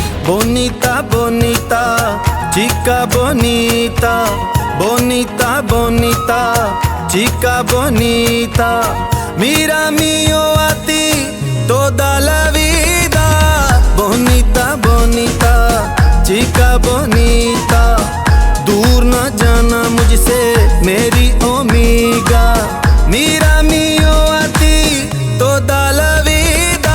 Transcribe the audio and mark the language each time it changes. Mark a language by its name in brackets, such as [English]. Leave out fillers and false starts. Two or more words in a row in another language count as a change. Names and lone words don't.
[Spanish] bonita, bonita, chica bonita, bonita, bonita, chica bonita. Mira mío a ti toda la vida. Bonita, bonita, chica bonita. [Hindi] दूर न जाना मुझसे मेरी ओमीगा. [Spanish] Mira mío a ti toda la vida.